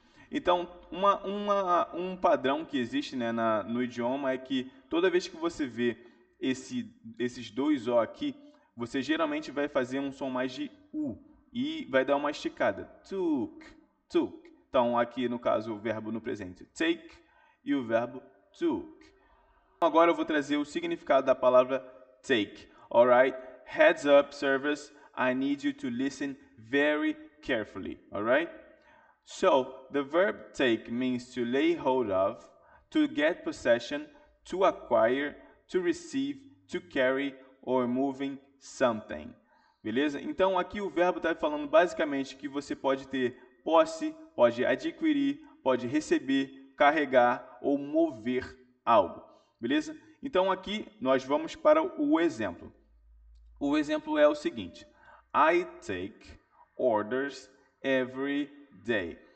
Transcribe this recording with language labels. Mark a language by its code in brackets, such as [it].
[pt] Então, um padrão que existe, né, no idioma é que toda vez que você vê esses dois O aqui, você geralmente vai fazer um som mais de U e vai dar uma esticada. Took. Então, aqui no caso, o verbo no presente, take, e o verbo took. Agora eu vou trazer o significado da palavra take. [en] Alright? Heads up, servers. I need you to listen very carefully. Alright? So, the verb take means to lay hold of, to get possession, to acquire, to receive, to carry, or moving something. [pt] beleza? Então, aqui o verbo está falando basicamente que você pode ter posse, pode adquirir, pode receber, carregar ou mover algo, beleza? Então, aqui nós vamos para o exemplo. O exemplo é o seguinte: [en] I take orders every day.